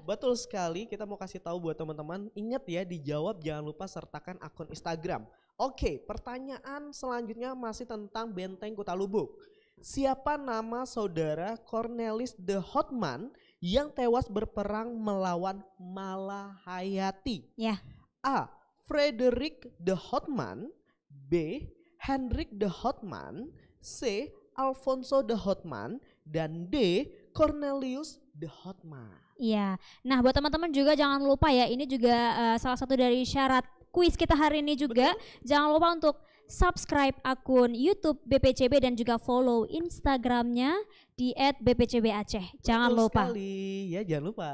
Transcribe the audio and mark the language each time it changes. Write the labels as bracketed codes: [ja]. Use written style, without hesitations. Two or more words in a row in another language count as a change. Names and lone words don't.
[id] betul sekali, kita mau kasih tahu buat teman-teman, ingat ya dijawab jangan lupa sertakan akun Instagram. Oke, pertanyaan selanjutnya masih tentang Benteng Kuta Lubuk. Siapa nama saudara Cornelis de Houtman yang tewas berperang melawan Malahayati? Ya. A. Frederick de Houtman, B. Hendrik de Houtman, C. Alfonso de Houtman, dan D. Cornelius de Houtman. Iya. Nah, buat teman-teman juga jangan lupa ya, ini juga salah satu dari syarat kuis kita hari ini juga. Betul. Jangan lupa untuk subscribe akun YouTube BPCB dan juga follow Instagramnya di @bpcbaceh. Jangan Betul lupa. sekali. Ya, jangan lupa.